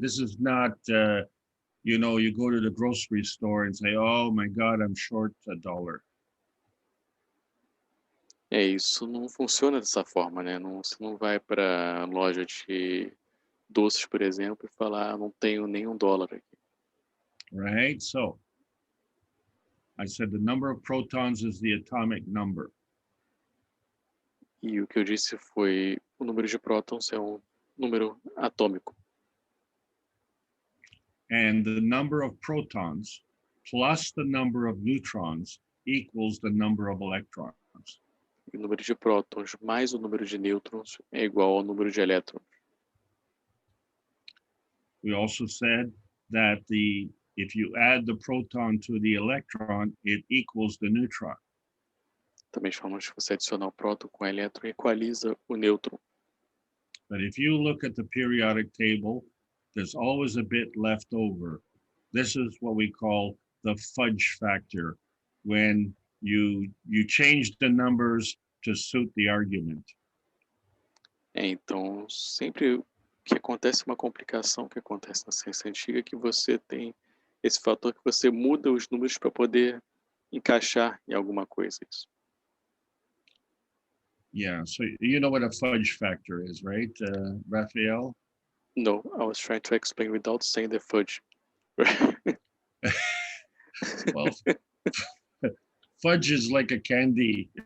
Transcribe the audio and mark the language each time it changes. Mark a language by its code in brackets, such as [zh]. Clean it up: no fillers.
[en] This is not, you go to the grocery store and say, oh my God, I'm short $1. [pt] Isso não funciona dessa forma, né? Você não vai para a loja de doces, por exemplo, e falar, não tenho nem $1 aqui. [en] Right, so I said the number of protons is the atomic number. [pt] E o que eu disse foi, o número de prótons é um número atômico. [en] And the number of protons plus the number of neutrons equals the number of electrons. [pt] E o número de prótons mais o número de nêutrons é igual ao número de elétrons. [en] We also said that if you add the proton to the electron, it equals the neutron. [pt] Também falamos que você adicionar o próton com o elétron equaliza o nêutron. [en] But if you look at the periodic table, there's always a bit left over. This is what we call the fudge factor, when you change the numbers to suit the argument. [pt] Então, sempre que acontece uma complicação que acontece na ciência antiga, é que você tem esse fator que você muda os números para poder encaixar em alguma coisa. Isso. [en] Yeah, so you know what a fudge factor is, right, Raphael? No, I was trying to explain without saying the fudge. Well, fudge is like a candy.